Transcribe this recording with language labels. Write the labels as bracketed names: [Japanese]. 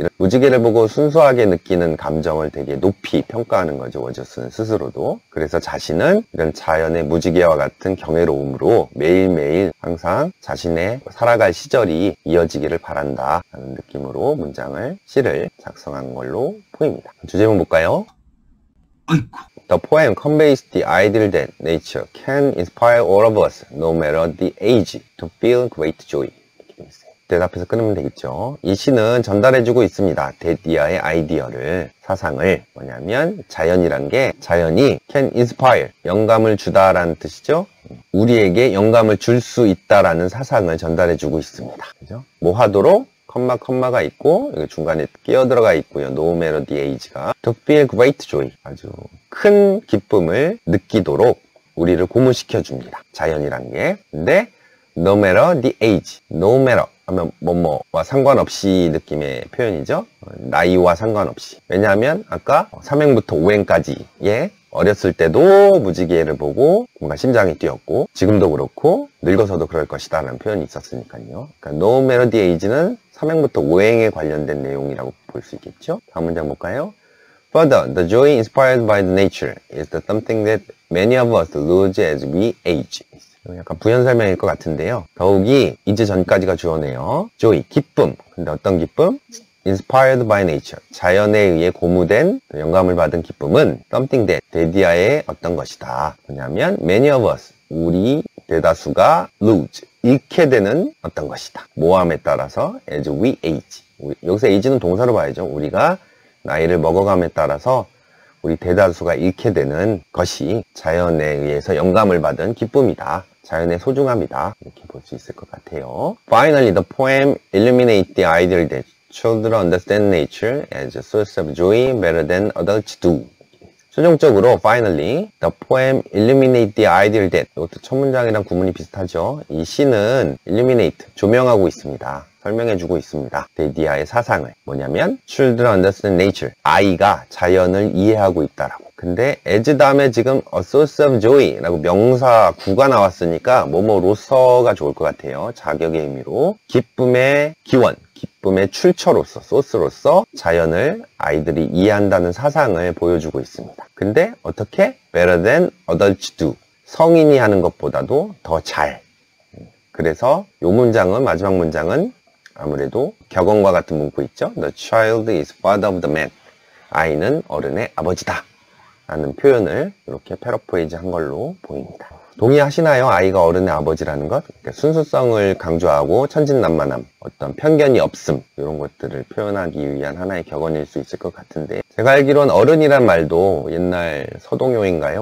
[Korean] 이런 무지개를 보고 순수하게 느끼는 감정을 되게 높이 평가하는 거죠. 워저스는 스스로도. 그래서 자신은 이런 자연의 무지개와 같은 경외로움으로 매일매일 항상 자신의 살아갈 시절이 이어지기를 바란다 라는 느낌으로 시를 작성한 걸로 보입니다. 주제문 볼까요? 아이고. [English] The poem conveys the ideal that nature can inspire all of us, no matter the age, to feel great joy. [Korean] 대답해서 끊으면 되겠죠. 이 시는 전달해주고 있습니다. 데디아의 아이디어를, 사상을. 뭐냐면 자연이란 게, 자연이 [English] can inspire, [Korean] 영감을 주다라는 뜻이죠. 우리에게 영감을 줄 수 있다라는 사상을 전달해주고 있습니다. 그죠? 뭐 하도록? 컴마가 있고 여기 중간에 끼어 들어가 있고요. [English] No matter the age [Korean] 가 [English] to feel great joy, [Korean] 아주 큰 기쁨을 느끼도록 우리를 고무시켜 줍니다. 자연이란 게. 근데 [English] no matter the age, no matter [Korean] 하면 뭐뭐와 상관없이 느낌의 표현이죠. 나이와 상관없이. 왜냐하면 아까 3행부터 5행까지의 어렸을 때도 무지개를 보고 뭔가 심장이 뛰었고 지금도 그렇고 늙어서도 그럴 것이다 라는 표현이 있었으니까요. 그러니까 [English] no matter the age [Korean] 는 3행부터 5행에 관련된 내용이라고 볼 수 있겠죠. 다음 문장 볼까요? [English] Further, the joy inspired by the nature is the something that many of us lose as we age. [Korean] 약간 부연 설명일 것 같은데요. 더욱이 이제 전까지가 주어네요. joy, 기쁨. 근데 어떤 기쁨? [English] inspired by nature, [Korean] 자연에 의해 고무된 영감을 받은 기쁨은 [English] something that, [Korean] 데디아의 어떤 것이다. 뭐냐면 [English] many of us, [Korean] 우리 대다수가 lose, 잃게 되는 어떤 것이다. 모함에 따라서 [English] as we age. [Korean] 여기서 age는 동사로 봐야죠. 우리가 나이를 먹어감에 따라서 우리 대다수가 잃게 되는 것이 자연에 의해서 영감을 받은 기쁨이다. 자연의 소중함이다. 이렇게 볼 수 있을 것 같아요. [English] Finally, the poem illuminates the ideal that children understand nature as a source of joy better than adults do. [Korean] 최종적으로 [English] finally, the poem illuminates the ideal that, [Korean] 이것도 첫 문장이랑 구문이 비슷하죠. 이 시는 illuminate, 조명하고 있습니다. 설명해주고 있습니다. 데디아의 사상을. 뭐냐면 [English] children understand nature, [Korean] 아이가 자연을 이해하고 있다라고. 근데 as 다음에 지금 [English] a source of joy [Korean] 라고 명사 구가 나왔으니까 뭐뭐로서가 좋을 것 같아요. 자격의 의미로. 기쁨의 기원, 기쁨의 출처로서, 소스로서 자연을 아이들이 이해한다는 사상을 보여주고 있습니다. 근데 어떻게? [English] better than adults do. [Korean] 성인이 하는 것보다도 더 잘. 그래서 요 문장은, 마지막 문장은 아무래도 격언과 같은 문구 있죠? [English] The child is father of the man. [Korean] 아이는 어른의 아버지다. 라는 표현을 이렇게 패러프레이즈 한 걸로 보입니다. 동의하시나요? 아이가 어른의 아버지라는 것? 그러니까 순수성을 강조하고 천진난만함, 어떤 편견이 없음, 이런 것들을 표현하기 위한 하나의 격언일 수 있을 것 같은데, 제가 알기로는 어른이란 말도 옛날 서동요인가요?